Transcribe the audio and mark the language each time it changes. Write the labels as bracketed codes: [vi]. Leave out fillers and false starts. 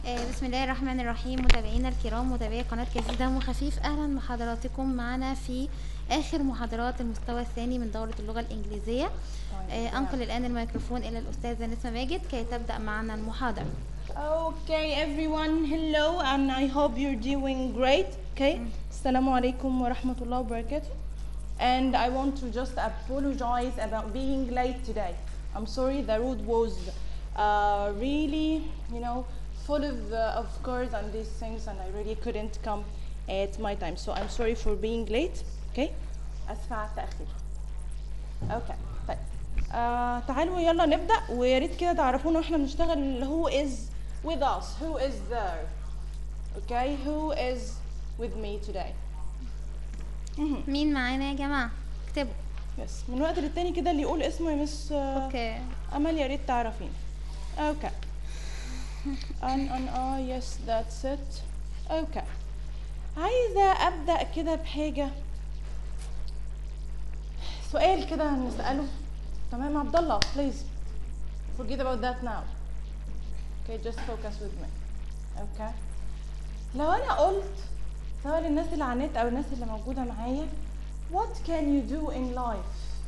[ar] بسم الله الرحمن الرحيم، متابعينا الكرام، متابعي قناة كازيز دم خفيف، أهلا بحضراتكم معنا في آخر محاضرات المستوى الثاني من دورة اللغة الإنجليزية. أنقل الآن الميكروفون إلى الأستاذة نسمة ماجد كي تبدأ معنا المحاضرة. [en] Okay everyone, hello and I hope you're doing great. [ar] Okay, السلام عليكم ورحمة الله وبركاته. [en] And I want to just apologize about being late today. I'm sorry, the road was really, you know, full of cars and these things, and I really couldn't come at my time. So I'm sorry for being late. [ar] Okay, أسفة على التأخير. Okay, طيب. تعالوا يلا نبدأ، ويا ريت كده تعرفونا واحنا بنشتغل. [en] Who is with us? Who is there? Okay, who is with me today? [ar] مين معانا يا جماعة؟ اكتبوا. Yes. من وقت للتاني كده اللي يقول اسمه يا مس أمل يا ريت تعرفين. Okay. [en] yes, that's it. [ar] Okay. عايزة أبدأ كده بحاجة، سؤال كده نسأله. [en] تمام عبد الله، please forget about that now. Okay, just focus with me. Okay. [ar] لو أنا قلت سواء للناس اللي عنيت أو الناس اللي موجودة معايا، [en] what can you do in life?